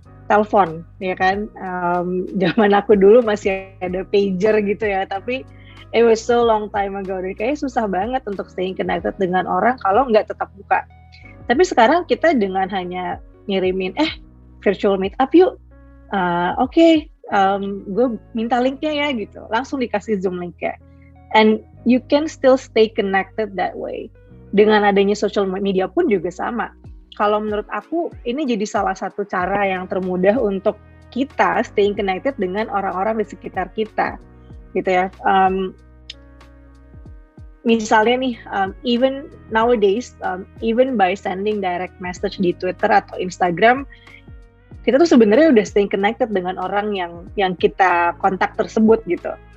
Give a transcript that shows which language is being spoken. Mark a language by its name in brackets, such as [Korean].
[Indonesian] Telepon, ya kan? Zaman aku dulu masih ada pager gitu ya, tapi [English] it was so long time ago. [Indonesian] Dan kayaknya susah banget untuk staying connected dengan orang kalau nggak tetap buka. Tapi sekarang kita dengan hanya ngirimin, virtual meet up yuk. Oke, gue minta linknya ya gitu. Langsung dikasih Zoom linknya. [English] And you can still stay connected that way. [Indonesian] Dengan adanya social media pun juga sama. Kalau menurut aku, ini jadi salah satu cara yang termudah untuk kita staying connected dengan orang-orang di sekitar kita, gitu ya. Misalnya nih, [English] even nowadays, even by sending direct message [Indonesian] di Twitter atau Instagram, kita tuh sebenarnya udah staying connected dengan orang yang kita kontak tersebut gitu.